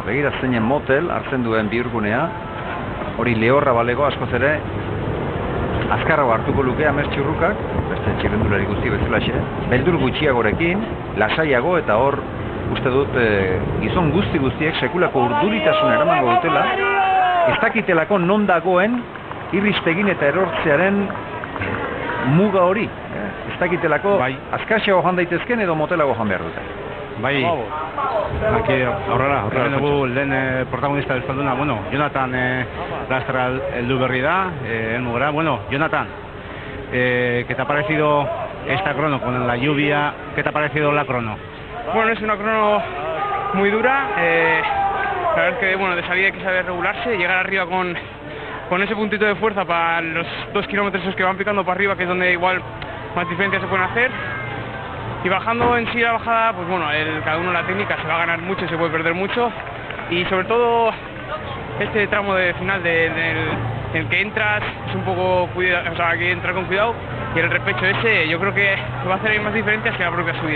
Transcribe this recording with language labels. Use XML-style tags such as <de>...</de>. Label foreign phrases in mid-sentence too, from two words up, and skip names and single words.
<eu>Begira zeinen motel hartzen duen bihurgunea, hori lehorra balego askoz ere azkarrago hartuko luke Ames Txurrukak, beste txirrendulari guzti bezalaxe, beldur gutxiagorekin, lasaiago eta hor uste dut gizon guztiek sekulako urduritasun eramango dutela, ez dakitelako non dagoen irristegin eta erortzearen muga hori. Ez dakitelako azkaxeago joan daitezken edo motelago joan behar dute. Bai, aurrera dugu lehen protagonista euskalduna, bueno, Jonathan Lastra heldu berri da, elmugara. Bueno,</eu> <es>Jonathan, ¿qué te ha parecido esta crono con la lluvia? ¿Qué te ha parecido la crono? Bueno, es una crono muy dura, la verdad es que bueno, de salida hay que saber regularse, llegar arriba con ese puntito de fuerza para los 2 kilómetros que van picando para arriba, que es donde igual más diferencias se pueden hacer, y bajando en sí la bajada, pues bueno, cada uno la técnica se va a ganar mucho y se puede perder mucho, y sobre todo este tramo de final en el que entras es un poco cuidado, o sea, hay que entrar con cuidado, y el repecho ese yo creo que va a hacer más diferencias que la propia subida.</es>